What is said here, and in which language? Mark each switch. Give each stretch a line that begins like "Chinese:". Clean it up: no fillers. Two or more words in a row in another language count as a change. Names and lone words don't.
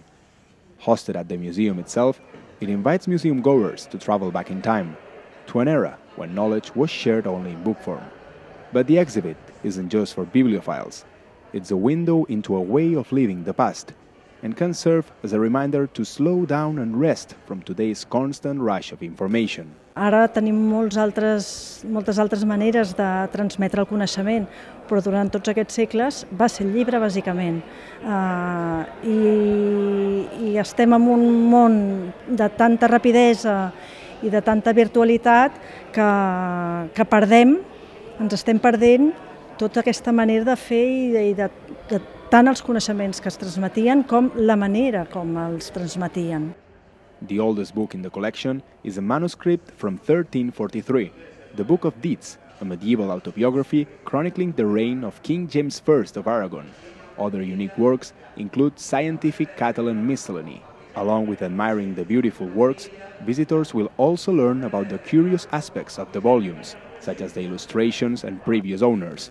English: Hosted at the museum itself, it invites museum goers to travel back in time, to an era when knowledge was shared only in book form. But the exhibit isn't just for bibliophiles. It's a window into a way of living the past, and can serve as a reminder to slow down and rest from today's constant rush of information.
Catalan: Ara tenim moltes altres maneres de transmetre el coneixement, però durant tots aquests segles va ser el llibre, bàsicament. I estem en un món de tanta rapidesa i de tanta virtualitat que perdem, ens estem perdent tota aquesta manera de fer i de tant els coneixements que es transmetien com la manera com els transmetien.
English: The oldest book in the collection is a manuscript from 1343, the Book of Deeds, a medieval autobiography chronicling the reign of King James I of Aragon. Other unique works include scientific Catalan miscellany. Along with admiring the beautiful works, visitors will also learn about the curious aspects of the volumes, such as the illustrations and previous owners.